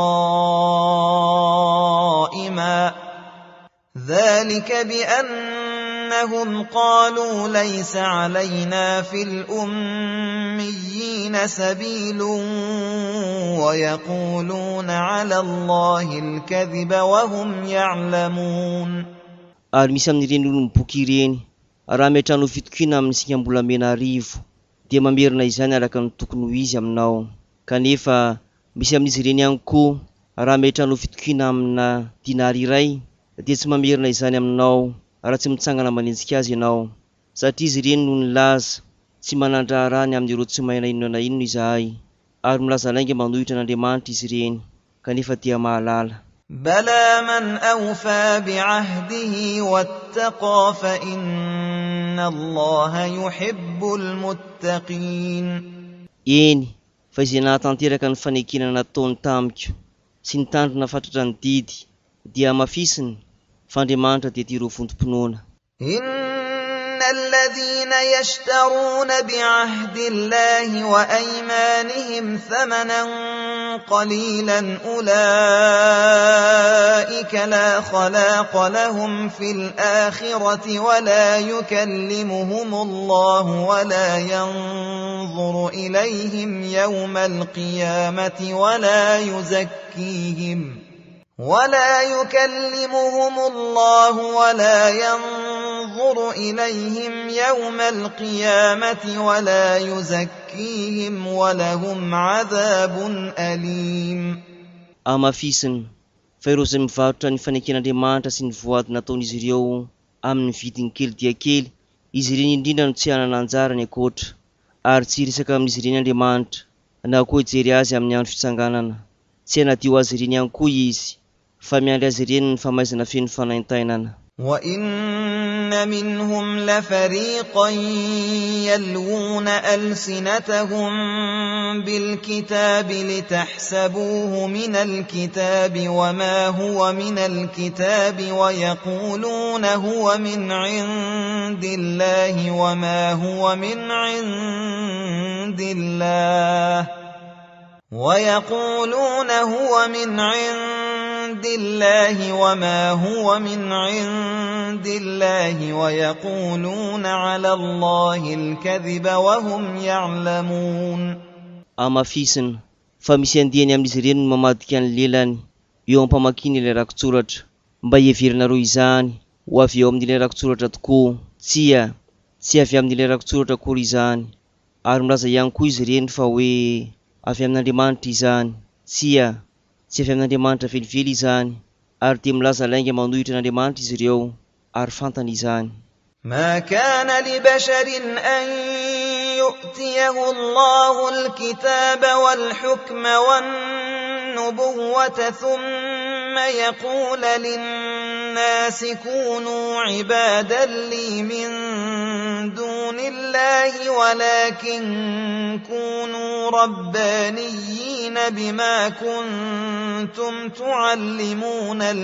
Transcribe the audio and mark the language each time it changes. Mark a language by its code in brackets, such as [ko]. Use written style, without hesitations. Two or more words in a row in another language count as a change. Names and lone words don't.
[ar] قائما ذلك بأنهم قالوا ليس علينا في الأميين سبيل ويقولون على الله الكذب وهم يعلمون. [mg] Ary misy amin'ireny olona boky ireny, raha miatrano fitokiana amin'ny sika mbola mena arivo, dia mamerina izany araka ny tokony ho izy aminao. Kanefa misy amin'izy ireny ihany koa, raha miatrano fitokiana amina dinary iray, dia tsy mamerina izany aminao raha tsy mitsangana manenjika azy ianao, satria izy ireny no nilaza tsy manandrarany amin'ireo tsy mahay na inona na inona izahay, ary milaza lainga manohitra an'Andriamanitra izy ireny, kanefa dia mahalala. [ar] بلى من أوفى بعهده واتقى فإن الله يحب المتقين. [mg] Eny, fa izay nahatanteraka ny fanekena nataony tamiko sy ny tandrona fatratra ny didy dia mafisiny, fa Andriamanitra dia tia ireo vontom-pinoana. [ar] إن الذين يشترون بعهد الله وأيمانهم ثمنا قليلا أولئك لا خلاق لهم في الآخرة ولا يكلمهم الله ولا ينظر إليهم يوم القيامة ولا يزكيهم ولهم عذاب أليم. [mg] Amafisiny, fa ireo izay mivarotra ny faneken'Andriamanitra sy ny voady nataon'izy ireo amin'ny vidiny kely dia kely, izy ireny indrindra no tsy hanana anjarany akoatra, ary tsy hiresaka amin'izy ireny Andriamanitra, na koa hijery azy amin'ny andro fitsanganana. Tsy hanadio azy ireny ihany koa izy, fa miandry azy ireny ny famaizana feno fanaintainana. [ar] وإن منهم لفريقا يلوون ألسنتهم بالكتاب لتحسبوه من الكتاب وما هو من الكتاب ويقولون هو من عند الله وما هو من عند الله ويقولون على الله الكذب وهم يعلمون. [mg] Amafisiny, fa misy andiany amin'izy ireny no mamadika ny lelany eo ampamakiny ilay rakotsoratra, mba hieverina izany ho avy eo amin'ilay rakotsoratra tokoa. Tsy avy amin'ilay rakotsoratra akory izany, ary milaza ihany koa izy ireny fa hoe avy amin'Andriamanitra izany. Tsy avy amin'Andriamanitra velively izany, ary dia milaza lainga manohitra n'Andriamanitra izy ireo, ary fantany izany. [ar] ما كان لبشر أن يؤتيه الله الكتاب والحكم والنبوة ثم يقول للناس كونوا عبادا لي من دون الله ولكن كونوا ربانيين بما كنتم تعلمون